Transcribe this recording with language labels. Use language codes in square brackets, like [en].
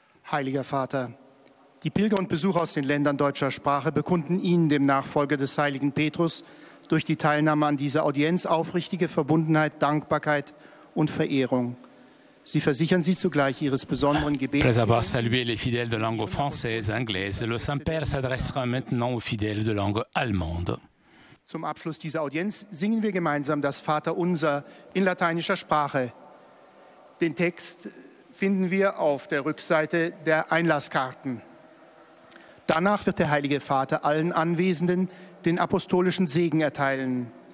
[de] Heiliger Vater, die Pilger und Besucher aus den Ländern deutscher Sprache bekunden Ihnen, dem Nachfolger des heiligen Petrus, durch die Teilnahme an dieser Audienz aufrichtige Verbundenheit, Dankbarkeit und Verehrung. Sie versichern Sie zugleich Ihres besonderen Gebets. [fr] Après avoir salué les fidèles de langue française, anglaise, le Saint-Père s'adressera maintenant aux fidèles de langue allemande. [de] Zum Abschluss dieser Audienz singen wir gemeinsam das Vaterunser in lateinischer Sprache. Den Text finden wir auf der Rückseite der Einlasskarten. Danach wird der Heilige Vater allen Anwesenden den apostolischen Segen erteilen.